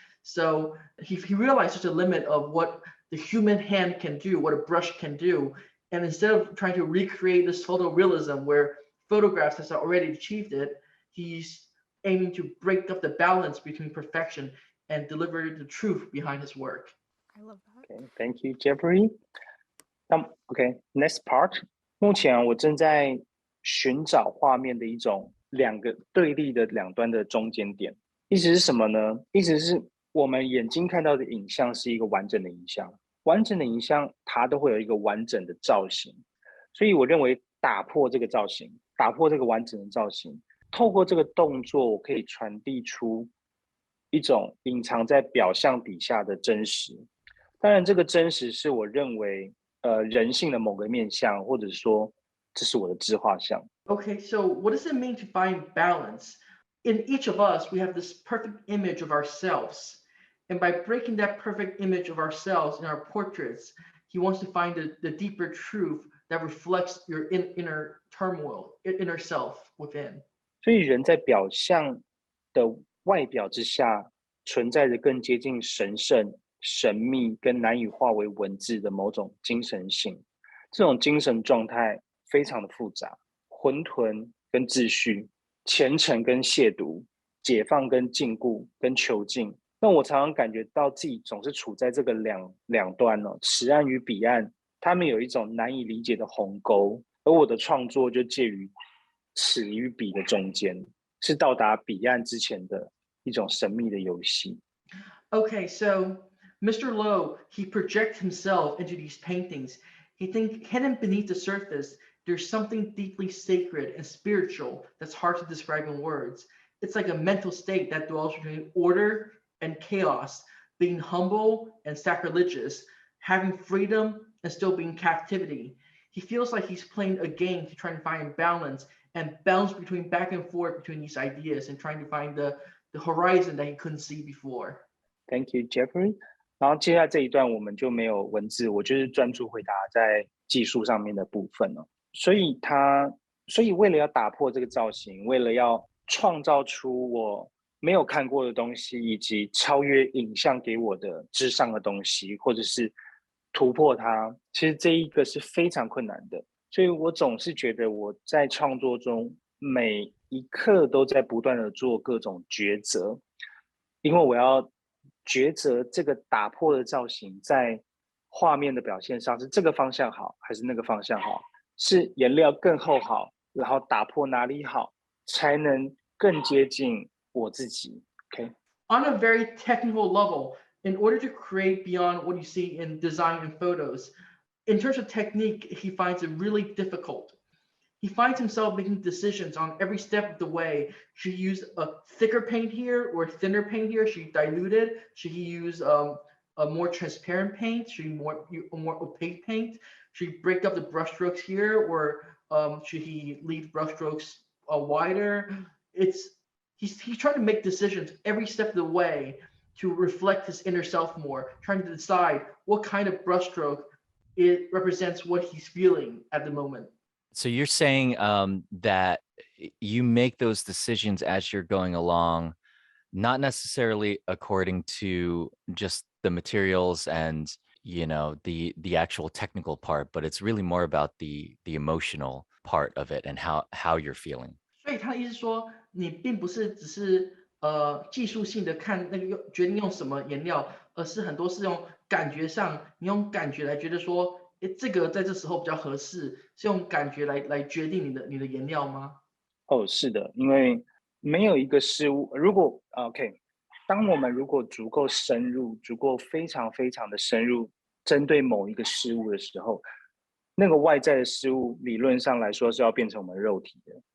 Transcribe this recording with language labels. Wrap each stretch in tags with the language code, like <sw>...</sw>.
<en>So he realized such a limit of what the human hand can do, what a brush can do. And instead of trying to recreate this photorealism where photographs has already achieved it, he's aiming to break up the balance between perfection and deliver the truth behind his work. I love that. Okay, thank you, Jeffrey. OK, next part.</en> <zh>目前我正在寻找画面的一种两个对立的两端的中间点。意思是什么呢？意思是我们眼睛看到的影像是一个完整的影像，完整的影像它都会有一个完整的造型。所以我认为打破这个造型，打破这个完整的造型，透过这个动作，我可以传递出一种隐藏在表象底下的真实。当然，这个真实是我认为人性的某个面向，或者说这是我的自画像。</zh> <en>Okay, so what does it mean to find balance? In each of us, we have this perfect image of ourselves. And by breaking that perfect image of ourselves in our portraits, he wants to find the deeper truth that reflects your inner turmoil, inner self within.</en> <zh>所以人在表象的外表之下，存在着更接近神圣、神秘跟难以化为文字的某种精神性。这种精神状态非常的复杂，混沌跟秩序，虔诚跟亵渎，解放跟禁锢跟囚禁。那我常常感觉到自己总是处在这个两端哦，此岸与彼岸，他们有一种难以理解的鸿沟，而我的创作就介于此与彼的中间，是到达彼岸之前的一种神秘的游戏。</zh> <en>Okay, so Mr. Lo, he projects himself into these paintings. He thinks hidden beneath the surface, there's something deeply sacred and spiritual that's hard to describe in words. It's like a mental state that dwells between order and chaos, being humble and sacrilegious, having freedom and still being captivity. He feels like he's playing a game to try and find balance and bounce between back and forth between these ideas and trying to find the horizon that he couldn't see before. Thank you, Jeffrey.</en> <zh>然后接下来这一段我们就没有文字，我就是专注回答在技术上面的部分了。所以为了要打破这个造型，为了要创造出我没有看过的东西，以及超越影像给我的之上的东西，或者是突破它，其实这一个是非常困难的。所以我总是觉得我在创作中每一刻都在不断的做各种抉择，因为我要抉择这个打破的造型在画面的表现上是这个方向好还是那个方向好，是颜料更厚好，然后打破哪里好，才能更接近我自己。</zh> <en>Okay? On a very technical level, in order to create beyond what you see in design and photos, in terms of technique, he finds it really difficult. He finds himself making decisions on every step of the way. Should he use a thicker paint here or thinner paint here? Should he dilute it? Should he use a more transparent paint? Should he more opaque paint? Should he break up the brushstrokes here, or should he leave brushstrokes wider? He's trying to make decisions every step of the way to reflect his inner self more, trying to decide what kind of brushstroke it represents what he's feeling at the moment. So you're saying that you make those decisions as you're going along, not necessarily according to just the materials and the actual technical part, but it's really more about the emotional part of it and how you're feeling.</en> <zh>所以他的意思说，你并不是只是技术性的看那个决定用什么颜料，而是很多是用感觉上，你用感觉来觉得说，诶，这个在这时候比较合适，是用感觉来决定你的颜料吗？哦，是的，因为没有一个事物，如果 OK，当我们如果足够深入，足够非常非常的深入，针对某一个事物的时候，那个外在的事物理论上来说是要变成我们肉体的。</zh>